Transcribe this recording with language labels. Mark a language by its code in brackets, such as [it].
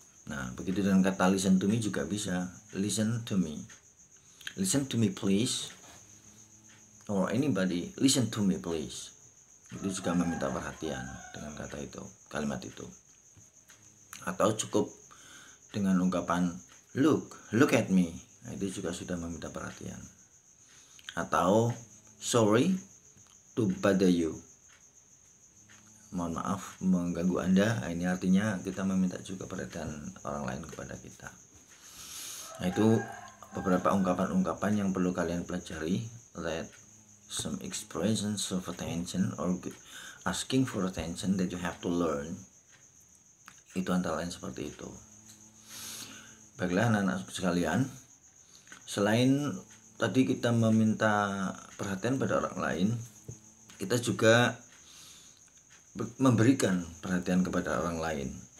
[id] Nah, begitu dengan kata [en] listen to me [id] juga bisa. [en] Listen to me. Listen to me please. Or anybody listen to me please. [id] Itu juga meminta perhatian dengan kata itu, kalimat itu. Atau cukup dengan ungkapan [en] look at me. [id] Nah, itu juga sudah meminta perhatian. Atau [en] sorry to bother you. [id] mohon maaf mengganggu Anda. Ini artinya kita meminta juga perhatian orang lain kepada kita. Nah, itu beberapa ungkapan-ungkapan yang perlu kalian pelajari. [en] That some expressions of attention or asking for attention that you have to learn. [id] Itu antara lain seperti itu. Baiklah anak-anak sekalian, selain tadi kita meminta perhatian pada orang lain, kita juga memberikan perhatian kepada orang lain.